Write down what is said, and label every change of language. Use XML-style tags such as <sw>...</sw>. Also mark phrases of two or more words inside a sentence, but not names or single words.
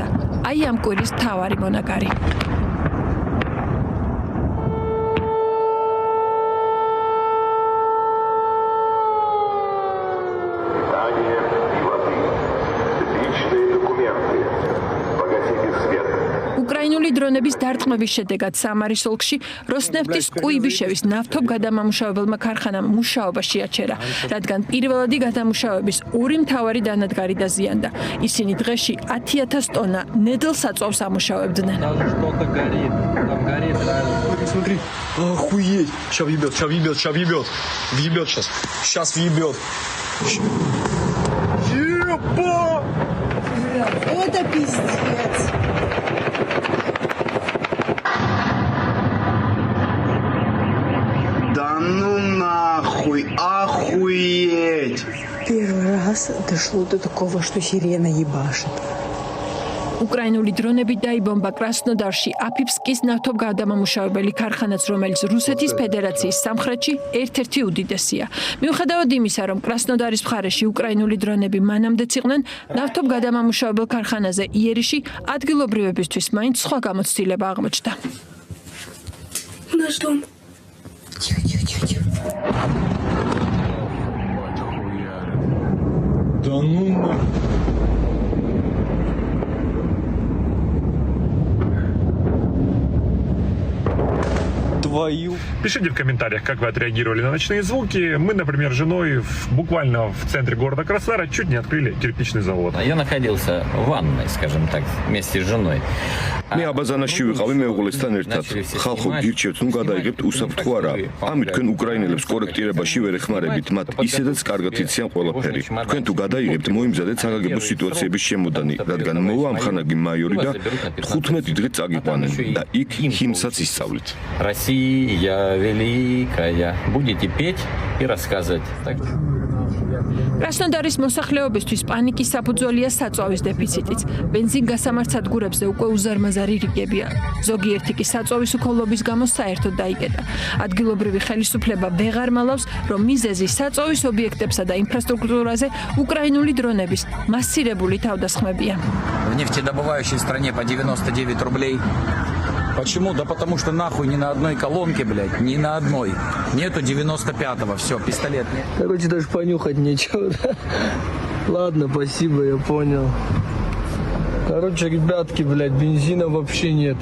<ka>აი ამ კვირის მთავარი მონაკარი. უკრაინული დრონების დარტყმების შედეგად სამარის ოლქში როსნეფტის კუიბიშევის ნავთობგადამამუშავებელმა ქარხანამ მუშაობა შეაჩერა, რადგან პირველადი გადამუშავების ორი მთავარი დანადგარი დაზიანდა. ისინი დღეში 10,000 ტონა ნედლსაწვავს ამუშავებდნენ.</ka> <ru>Смотри, охуеть! Сейчас въебет. Въебет сейчас. Сейчас въебет. Ебо! Это пиздец. Да ну нахуй, охуеть! Первый раз дошло до такого, что сирена ебашит.</ru> <ka>უკრაინული დრონები დაიბომბა კრასნოდარში აფიფსკის ნავთობგადამამუშავებელი ქარხანაც, რომელიც რუსეთის ფედერაციის სამხრეთში ერთ-ერთი უდიდესია. მიუხედავად იმისა, რომ კრასნოდარის მხარეში უკრაინული დრონები მანამდეც იყვნენ, ნავთობგადამამუშავებელ ქარხანაზე იერიში ადგილობრივებისთვის მაინც სხვა გამოცდილება აღმოჩნდა.</ka> <ru>Наш дом. Тихо. Да ну нахуй. Пишите в комментариях, как вы отреагировали на ночные звуки. Мы, например, с женой буквально в центре города Краснодара чуть не открыли кирпичный завод. Я находился в ванной, скажем так, вместе с женой.</ru> <ka>მე აბაზანაში ვიყავი მეუღლესთან ერთად. ხალხო გირჩევთ, ნუ გადაიღებთ უსაფრთხო არა. ამით თქვენ უკრაინელებს კორექტირებაში ვერ ეხმარებით, მათ ისედაც კარგად იციან ყველაფერი. თქვენ თუ გადაიღებთ, მოიმზადეთ საგაგებო სიტუაციების შემოდანი, რადგან მოვა ამხანაგი მაიორი და 15 დღე წაგიყვანენ და იქ ჰიმსაც ისწავლით.</ka> <ru>Россия великая. Будете петь и рассказывать.</ru> <ka>კრასნოდარის მოსახლეობისთვის პანიკის საფუძველია საწვავის დეფიციტიც. ბენზინ გასამართსადგურებზე უკვე უზარმაზარი რიგებია. ზოგიერთი კი საწვავის უქოლობის გამო საერთოდ დაიკეტა. ადგილობრივი ხელისუფლება ვეღარ მალავს, რომ მიზეზი საწვავის ობიექტებსა და ინფრასტრუქტურაზე უკრაინული დრონების მასირებული თავდასხმებია.</ka> <ru>В нефтедобывающей стране по 99 рублей. Почему? Да потому что нахуй ни на одной колонке, блядь, ни на одной. Нету 95-го, все, пистолет нет. Короче, даже понюхать нечего. Ладно, спасибо, я понял. Короче, ребятки, блядь, бензина вообще нет.</ru>